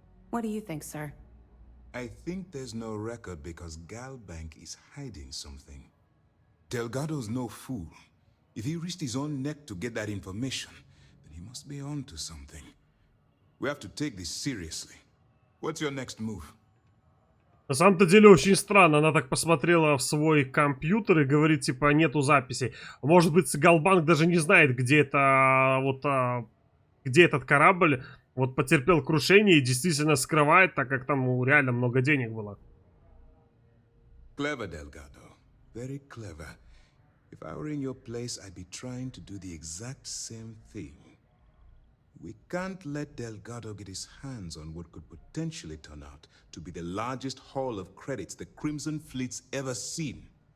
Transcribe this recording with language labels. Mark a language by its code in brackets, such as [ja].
[en] What do you think, sir? I think there's no record because Galbank is hiding something. Delgado's no fool. If he risked his own neck to get that information, then he must be on to something. We have to take this seriously. What's your next move? [ru] На самом-то деле очень странно. Она так посмотрела в свой компьютер и говорит, типа, нету записей. Может быть, Галбанк даже не знает, где это где этот корабль вот потерпел крушение и действительно скрывает, так как там реально много денег было. [en] Clever, Delgado. Very clever. If I were in your place, I'd be trying to do the exact same thing. We can't let Delgado get his hands on what could potentially turn out to be the largest haul of credits the Crimson Fleet's ever seen.